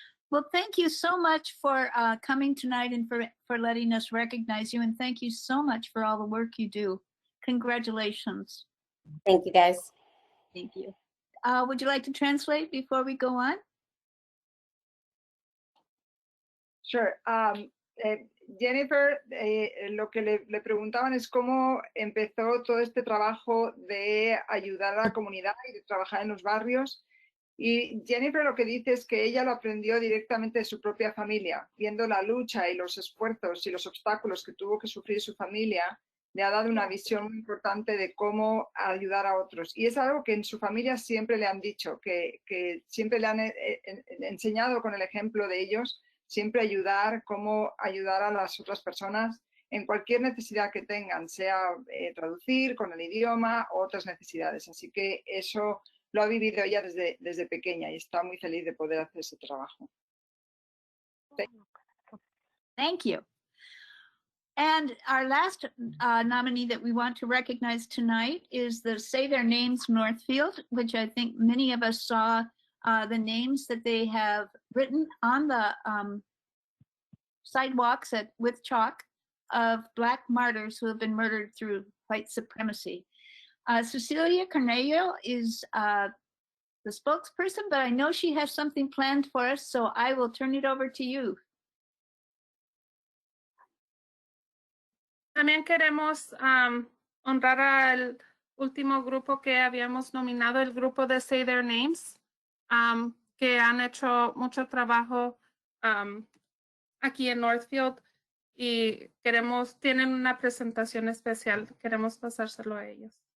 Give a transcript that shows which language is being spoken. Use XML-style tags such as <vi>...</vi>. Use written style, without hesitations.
<en>Well, thank you so much for coming tonight and for letting us recognize you. And thank you so much for all the work you do. Congratulations. Thank you, guys. Thank you. Would you like to translate before we go on? Sure.</en> <es>Jennifer, lo que le preguntaban es cómo empezó todo este trabajo de ayudar a la comunidad y de trabajar en los barrios. Y Jennifer lo que dice es que ella lo aprendió directamente de su propia familia, viendo la lucha y los esfuerzos y los obstáculos que tuvo que sufrir su familia. Le ha dado una visión muy importante de cómo ayudar a otros. Y es algo que en su familia siempre le han dicho, que siempre le han enseñado con el ejemplo de ellos, siempre ayudar, cómo ayudar a las otras personas en cualquier necesidad que tengan, sea traducir con el idioma o otras necesidades. Así que eso lo ha vivido ella desde pequeña y está muy feliz de poder hacer ese trabajo.</es> <en>Thank you. And our last nominee that we want to recognize tonight is the Say Their Names Northfield, which I think many of us saw the names that they have written on the sidewalks with chalk of Black martyrs who have been murdered through white supremacy. Cecilia Cornelio is the spokesperson, but I know she has something planned for us, so I will turn it over to you.</en> <es>También queremos honrar al último grupo que habíamos nominado, el grupo de Say Their Names, que han hecho mucho trabajo aquí en Northfield y tienen una presentación especial, queremos pasárselo a ellos.</es>